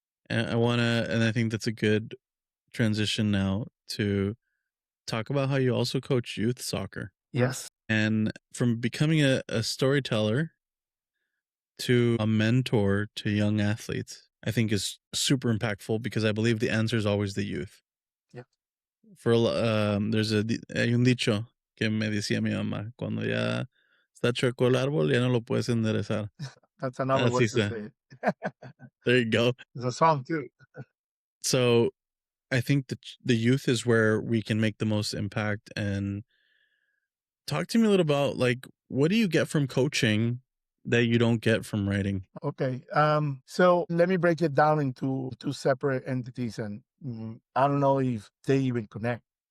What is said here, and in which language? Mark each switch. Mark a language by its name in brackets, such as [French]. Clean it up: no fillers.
[English] and and I think that's a good transition now to talk about how you also coach youth soccer. Yes. And from becoming a storyteller to a mentor to young athletes, I think is super impactful because I believe the answer is always the youth. Yeah. There's [Spanish] hay un dicho que me decía mi mamá, cuando ya está chueco el árbol, ya no lo puedes enderezar. [English] That's another way [Spanish] Así [English] to say it. There you go. There's a song too. So I think the youth is where we can make the most impact. And talk to me a little about like what do you get from coaching that you don't get from writing? Okay. So let me break it down into two separate entities, and I don't know if they even connect.